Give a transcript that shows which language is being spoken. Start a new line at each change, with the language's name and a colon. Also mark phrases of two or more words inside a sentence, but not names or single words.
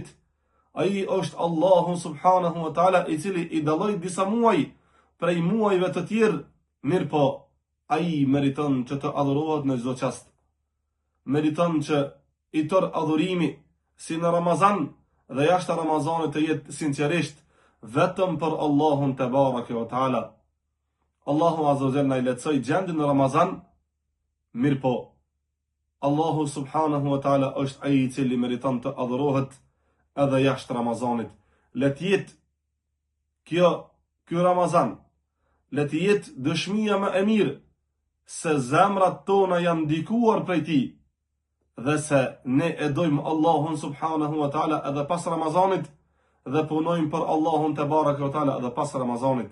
Albanian: Ai është Allahu
Arabic: سبحانه وتعالى
Albanian: I cili I dalloi disa muaj prej muajve të tjerë, mirë po, ai meriton që të adhurohet në çdo çast. Meriton që I tërë adhurimi, si në Ramazan dhe jashtë Ramazanit të jetë sinqerisht vetëm për Allahun
Arabic: تبارك وتعالى.
Albanian: Allahu
Arabic: عز وجل
Albanian: I lehtësoi gjendjen në Ramazan, mirë po, Allahu
Arabic: سبحانه وتعالى
Albanian: është ai I cili meriton të adhurohet edhe jashtë Ramazanit. Le të jetë ky Ramazan, le të jetë dëshmia më e mirë se zemrat tona janë ndikuar prej tij dhe se ne e dojmë Allahun
Arabic: سبحانه وتعالى
Albanian: edhe pas Ramazanit dhe punojmë për Allahun
Arabic: تبارك وتعالى
Albanian: edhe pas Ramazanit.